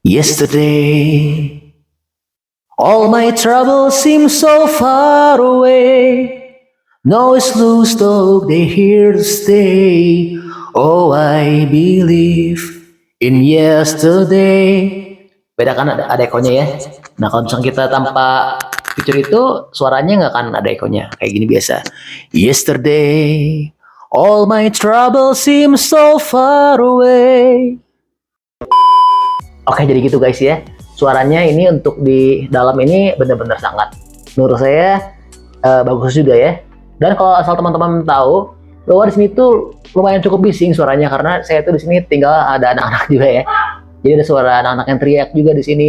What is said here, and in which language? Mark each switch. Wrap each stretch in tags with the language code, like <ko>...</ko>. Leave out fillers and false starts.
<en>Yesterday, all my troubles seem so far away. No it's loose dog, they here to stay. Oh I believe in yesterday.</en> <id>Beda kan ada echo-nya ya. Nah kalau misalnya kita tanpa fitur itu, suaranya nggak akan ada echo-nya. Kayak gini biasa.</id> <en>Yesterday, all my troubles seem so far away.</en> <id>Oke jadi gitu guys ya. Suaranya ini untuk di dalam ini benar-benar sangat, menurut saya bagus juga ya. Dan kalau asal teman-teman tahu, bahwa di sini tuh lumayan cukup bising suaranya karena saya tuh di sini tinggal ada anak-anak juga ya. Jadi ada suara anak-anak yang teriak juga di sini.</id>